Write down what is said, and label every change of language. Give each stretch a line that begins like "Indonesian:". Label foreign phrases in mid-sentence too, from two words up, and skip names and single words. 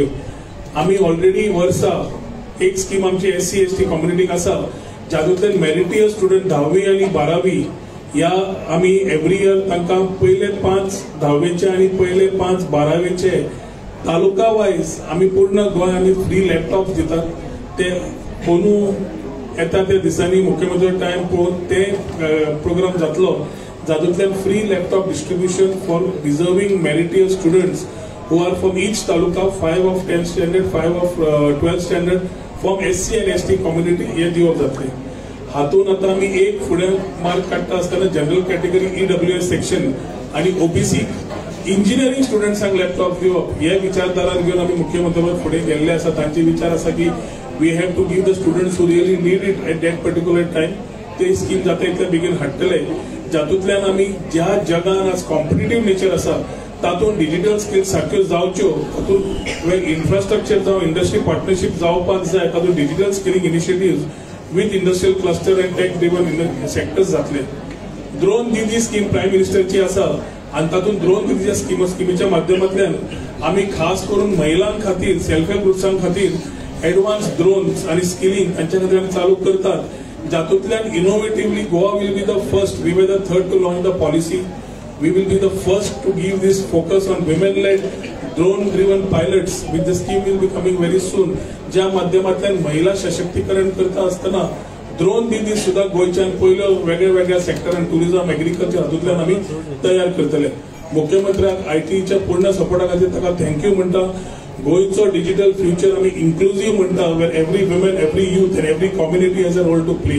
Konkani: आमी ऑलरेडी वर्सा एक स्कीम आमची SC ST कम्युनिटीक आसा, जातूंतल्यान
English: meritorious student
Konkani: 10वी आनी 12वी ह्या आमी
English: every year
Konkani: तांकां पयले 5 10वेचे आनी पयले 5 12वेचे
English: taluka wise
Konkani: आमी पूर्ण गोंय आमी
English: free laptop
Konkani: दितात. ते कोणू येता त्या दिसांनी मुख्यमंत्री टायम पळोवन ते प्रोग्राम जातलो, जातूंतल्यान
English: free laptop distribution for deserving meritorious students who are from each taluka, 5 of 10th standard, 5 of 12th standard, from SC and ST community
Konkani: हे दिवप जातले. हातून आता आमी एक फुडें मार्क काडटा आसतना
English: general category EWS section
Konkani: आणि
English: OBC engineering students
Konkani: लॅपटॉप दिवप हे विचारधारान घेवन आमी मुख्यमंत्री फुडें गेल्ले आसा. तांचे विचार आसा की
English: we have to give the students who really need it at that particular time.
Konkani: ते स्कीम जाता इतले बेगीन हाडटले, जातूंतल्यान आमी ज्या जगान आज
English: competitive nature
Konkani: आसा तातूंत
English: digital skills
Konkani: सारक्यो जावच्यो, तातूंत इन्फ्रास्ट्रक्चर जावं
English: industry partnership
Konkani: जावपाक जाय, तातूंत
English: digital skilling initiative with industrial cluster and tech driven sectors
Konkani: जातले. ड्रोन दीदी स्कीम
English: prime minister
Konkani: आसा आनी तातूंत ड्रोन दीदी स्किमीच्या माध्यमांतल्यान आमी खास करून महिलां खातीर
English: self help groups
Konkani: खातीर
English: advanced drones
Konkani: आनी स्किलिंग तांच्या खातीर आमी चालू करतात, जातूंतल्यान
English: innovatively Goa will be the first, we were the third to launch the policy. We will be the first to give this focus on women-led, drone-driven pilots. With the scheme will be coming very soon.
Konkani: ज्या माध्यमांतल्यान महिला सशक्तीकरण करता आसतना ड्रोन दीदी सुद्धा गोंयच्यान पयलो वेगळ्या वेगळ्या सेक्टरान
English: tourism agriculture
Konkani: हातूंतल्यान आमी तयार करतले. मुख्यमंत्र्याक ITच्या पूर्ण सपोर्टा खातीर ताका थँक्यू म्हणटा. गोंयचो
English: digital future
Konkani: आमी इन्क्लुझिव्ह म्हणटा,
English: where every woman, every youth and every community has a role to play.